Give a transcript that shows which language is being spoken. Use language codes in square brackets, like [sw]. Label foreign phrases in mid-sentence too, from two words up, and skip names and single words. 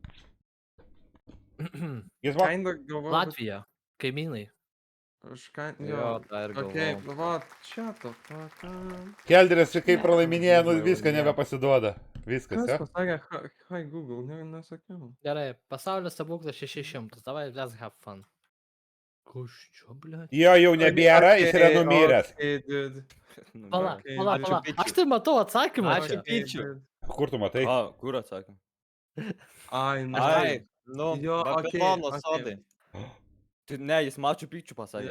[lt] Jis man. Kinda galvoju. Latvija. Kaimynai. Aš ką... Jo, tą ir Okei, galvojau. va, čia to. Kas Kelderis čia kaip pralaiminėja, nu viską nebepasiduoda. Viskas, jo? pasakė, [en] hi Google, [lt] nesakiau. Gerai, pasaulio stebuklas 600. Davai, [en] let's have fun. [lt] Kuščio, blė. Jo jau nebėra, jis yra numiręs. [en] Okei, dude. [lt] Pala, Okei, pala, ačiū, pala. Pičiu. Aš tai matau atsakymą. Ačiū, čia. Pičiu. Kur tu matai? A, kur atsakym? Ai, nu. Ai, nu, Jo, okei, Babilono okei. sodai. Tai ne, jis mačių pikčių pasakė.